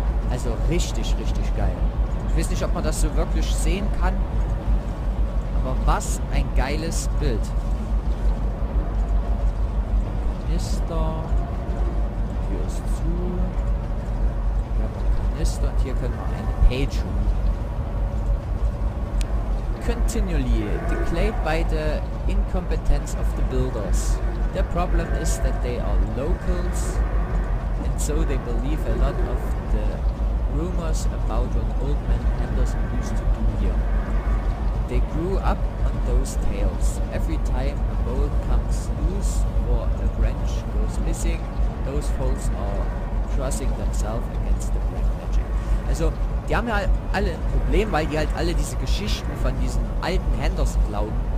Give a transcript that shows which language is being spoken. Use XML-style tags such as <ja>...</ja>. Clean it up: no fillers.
<de>Also richtig, richtig geil. Ich weiß nicht, ob man das so wirklich sehen kann, aber was ein geiles Bild. Kanister. Hier ist zu. Wir haben ein Kanister und hier können wir eine Page read.</de> <en>Continually declared by the incompetence of the builders. The problem is that they are locals and so they believe a lot of the rumors about what old man Henderson used to do here. They grew up on those tales. Every time a bolt comes loose or a branch goes missing, those folks are crossing themselves against the black magic.</en> <de>Also, die haben ja alle ein Problem, weil die halt alle diese Geschichten von diesen alten Henderson glauben.</de>